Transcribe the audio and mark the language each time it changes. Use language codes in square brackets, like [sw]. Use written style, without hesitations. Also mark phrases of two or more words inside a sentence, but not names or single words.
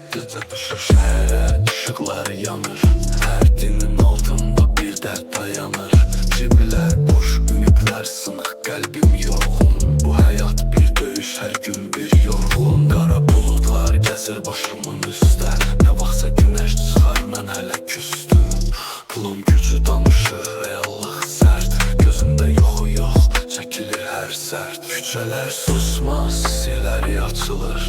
[tr] gece düşür şehre, ışıkları yanır. Her dinin altında bir dert dayanır. Cibiler boş, ümidler sınık, kalbim yorgun. Bu hayat bir döyüş, her gün bir yorgun. [az] Qara bulutlar gəzir başımın üstə. Ne vaxtsa güneş çıxar, mən hələ küstüm. Pulun gücü danışır, reallıq sərt. Gözümdə yoxu yox, çəkilir hər sərt. Küçələr susmaz, sirləri açılır.